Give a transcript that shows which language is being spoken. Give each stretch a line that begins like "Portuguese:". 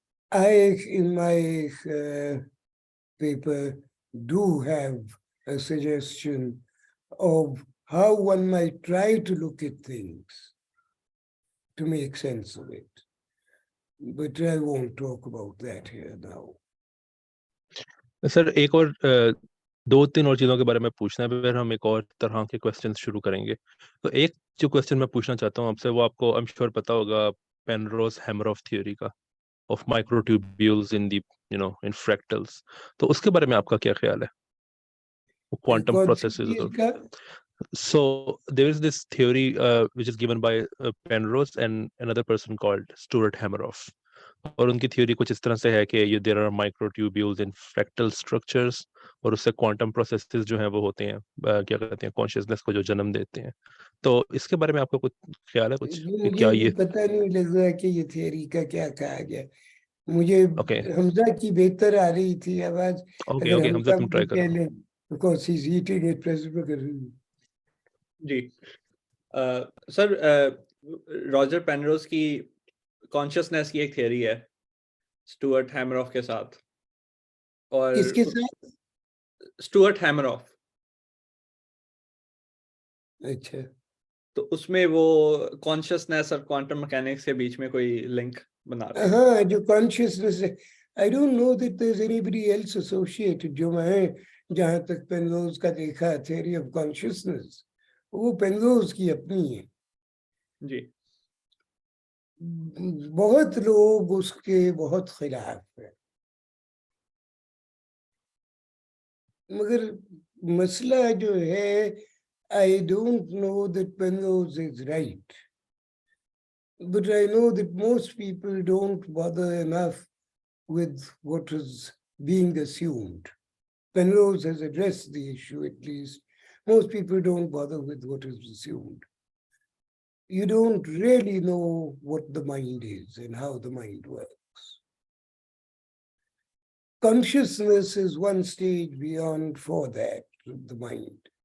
English: I, in my paper, do have a suggestion of how one might try to look at things to make sense of it. But I won't talk about that here now.
Hindi: Sir एक और 2-3 और चीजों के बारे में पूछना है, फिर हम एक और तरह के क्वेश्चन शुरू करेंगे. तो एक जो क्वेश्चन मैं पूछना चाहता हूँ आपसे, वो आपको
English: I am sure
Hindi: पता होगा, Penrose-Hameroff थ्योरी का,
English: of microtubules in the in fractals.
Hindi: तो उसके बारे में आपका क्या ख्याल है?
English: Quantum processes. So there is this theory which is given by Penrose and another person called Hameroff.
Hindi: और उनकी थ्योरी कुछ इस तरह से है कि
English: there are microtubules in fractal structures,
Hindi: और उससे quantum processes जो हैं वो होते हैं, क्या कहते हैं, consciousness को जो जन्म देते हैं. तो इसके बारे में आपका कुछ ख्याल है? कुछ क्या ये पता नहीं लग रहा कि ये थ्योरी का क्या कहा गया. मुझे हमजा की बेहतर आ रही थी आवाज. अगर हमजा तुम ट्राई करो.
English: Because he's eating it presumably.
Hindi: Ji sir, Roger Penrose की कॉन्शियसनेस की एक थियरी है स्टुअर्ट हैमरॉफ के साथ. और किसके साथ? स्टुअर्ट हैमरॉफ. अच्छा. तो उसमें वो कॉन्शियसनेस और क्वांटम मैकेनिक्स के बीच में कोई लिंक बना रहे हैं। हाँ, जो कॉन्शियसनेस है,
English: I don't know that there is anybody else associated.
Hindi: जो मैं जहां तक पेनरोज का देखा थ्योरी ऑफ कॉन्शियसनेस, वो पेनरोज की अपनी है। जी। बहुत लोग उसके बहुत खिलाफ है, मगर मसला जो है,
English: I don't know that Penrose is right, but I know that most people don't bother enough with what is being assumed. Penrose has addressed the issue, at least. Most people don't bother with what is assumed. You don't really know what the mind is and how the mind works. Consciousness is one stage beyond for that, the mind.